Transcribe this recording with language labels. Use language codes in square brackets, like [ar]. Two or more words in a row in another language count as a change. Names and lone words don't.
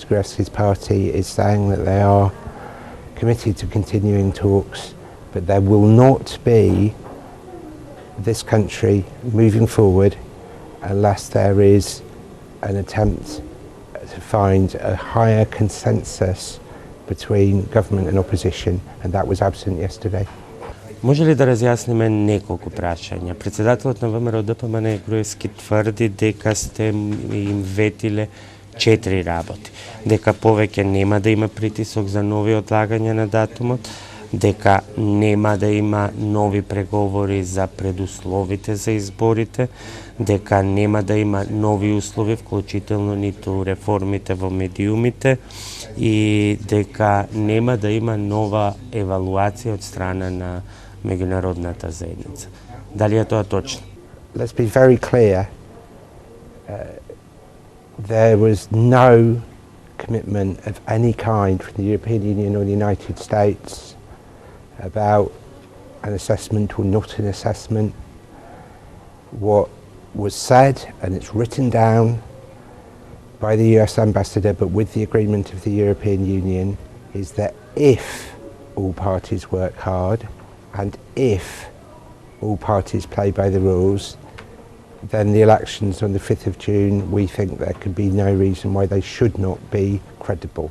[en] Gruevski's party is saying that they are committed to continuing talks, but there will not be this country moving forward unless there is an attempt to find a higher consensus between government and opposition, and that was absent yesterday. [mk] Може ли да разјасниме неколку прашања? Председателот на ВМРО ДПМН Груевски тврди дека сте им ветиле 4 работи. Дека повеќе нема да има притисок за нови одлагања на датумот, дека нема да има нови преговори за предусловите за изборите, дека нема да има нови услови, вклучително ниту реформите во медиумите и дека нема да има нова евалуација од страна на меѓународната заедница. Дали е тоа точно? [en] Let's be very clear. There was no commitment of any kind from the European Union or the United States about an assessment or not an assessment. What was said, and it's written down by the US ambassador, but with the agreement of the European Union, is that if all parties work hard and if all parties play by the rules, then the elections on the 5th of June, we think there can be no reason why they should not be credible.